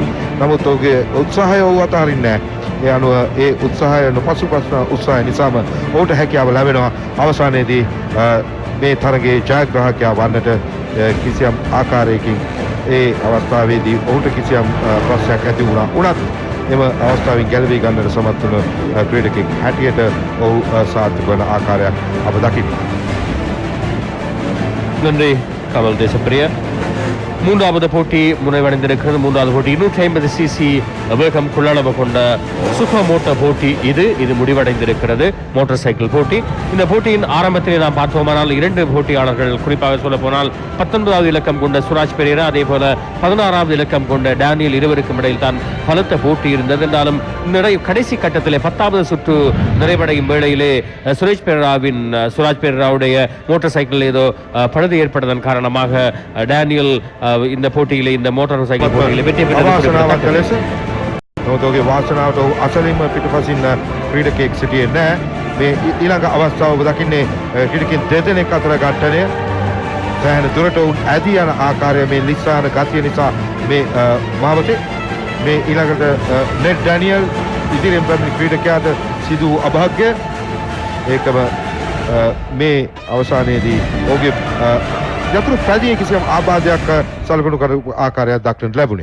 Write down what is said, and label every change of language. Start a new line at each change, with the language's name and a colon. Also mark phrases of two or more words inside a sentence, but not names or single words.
Sinhala: නමුත් ඔහුගේ උත්සාහය ඔහු අතහරින්නේ නැහැ. ඒ අනුව ඒ උත්සාහය නොපසුබාසන උත්සාහය නිසාම ඔහුට හැකියාව ලැබෙනවා අවසානයේදී මේ තරගයේ ජයග්‍රාහකයා වන්නට. කිසියම් ආකාරයකින් ඒ අවස්ථාවේදී ඔහුට කිසියම් ප්‍රශ්නයක් ඇති වුණා වුණත් එම අවස්ථාවෙන් ගැලවී ගන්නට සමත් වුණ ක්‍රීඩකෙක් හැටියට ඔහු සාර්ථක වන ආකාරයක් අප දකිනවා.
Tamil: நன்றி கமல் தேசப்பிரிய. மூன்றாவது போட்டி முனைவடைந்திருக்கிறது. மூன்றாவது போட்டி 250 சிசி வேகம் கொள்ளளவு கொண்ட சுக மோட்டார் போட்டி இது முடிவடைந்திருக்கிறது.
English: motor cycle
Tamil: போட்டி. இந்த போட்டியின் ஆரம்பத்திலே நாம் பார்த்தோமானால் இரண்டு போட்டியாளர்கள், குறிப்பாக சொல்ல போனால் 19வது இலக்கம் கொண்ட சுராஜ் பெரேரா, அதே போல 16வது இலக்கம் கொண்ட டேனியல், இருவருக்கும் இடையில் தான் பலத்த போட்டி இருந்தது. என்றாலும் கடைசி கட்டத்திலே 10வது சுற்று நிறைவடையும் வேளையிலே சுராஜ் பெரேராவுடைய
English: motor cycle
Tamil: ஏதோ பழுது ஏற்பட்டதன் காரணமாக டேனியல் இந்த போட்டியிலே, இந்த
English: motor cycle
Tamil: போட்டியிலே வெற்றி பெற்றது.
Sinhala: ඔහුගේ වාසනාවට ඔහු අසලින්ම පිටුපසින් ක්‍රීඩකයෙක් සිටියේ නැහැ. මේ ඊළඟ අවස්ථාව ඔබ දකින්නේ ක්‍රීඩකයන් දෙදෙනෙක් අතර ඝට්ටනය. සෑහෙන දුරට ඔවුන් ඇදී යන ආකාරය මේ ලිස්සාන ගතිය නිසා මේ මාවතේ මේ ඊළඟට නෙට් ඩැනියල් ඉදිරියෙන් පැමිණි ක්‍රීඩකයාට සිදු වූ අභාග්‍ය ඒකම මේ අවසානයේදී ඔහුගේ යතුරු පැදියේ කිසියම් ආබාධයක් සලකනු කරපු ආකාරයක් දක්නට ලැබුණේ.